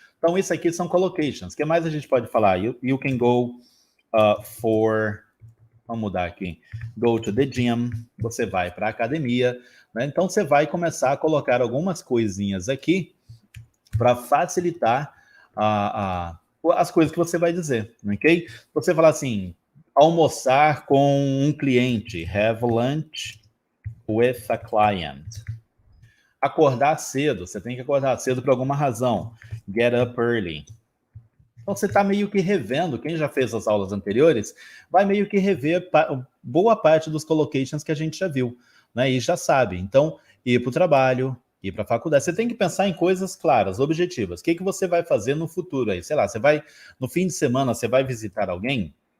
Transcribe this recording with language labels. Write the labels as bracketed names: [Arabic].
[Portuguese] Então, isso aqui são collocations. O que mais a gente pode falar? [English] You can go for... [Portuguese] Vamos mudar aqui. [English] Go to the gym. [Portuguese] Você vai para a academia. Né? Então, você vai começar a colocar algumas coisinhas aqui para facilitar as coisas que você vai dizer, ok? Você falar assim, almoçar com um cliente. [English] Have lunch with a client. [Portuguese] Acordar cedo. Você tem que acordar cedo por alguma razão. [English] Get up early. [Portuguese] Então, você está meio que revendo, quem já fez as aulas anteriores, vai meio que rever boa parte dos collocations que a gente já viu, né? E já sabe. Então, ir para o trabalho, ir para a faculdade. Você tem que pensar em coisas claras, objetivas. O que você vai fazer no futuro aí? Sei lá, você vai, no fim de semana, você vai visitar alguém?